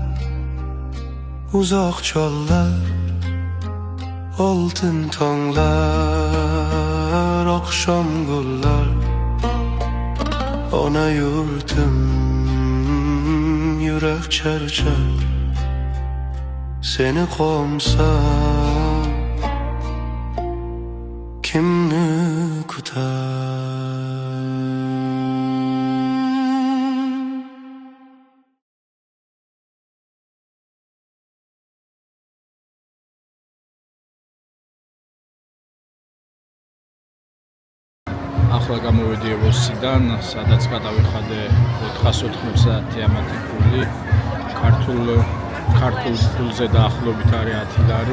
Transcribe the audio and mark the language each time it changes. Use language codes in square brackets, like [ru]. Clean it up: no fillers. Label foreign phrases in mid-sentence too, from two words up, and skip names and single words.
[uz] uzoq chollar oltin tonglar oqshom gullar ona yurtim yurak charchar seni qo'msam kimni kutar [ka] ახლა გამოვედი ევოსიდან, სადაც გადავიხადე 490 ამათებული ქართულ ფულზე დაახლოებით არის 10 ლარი.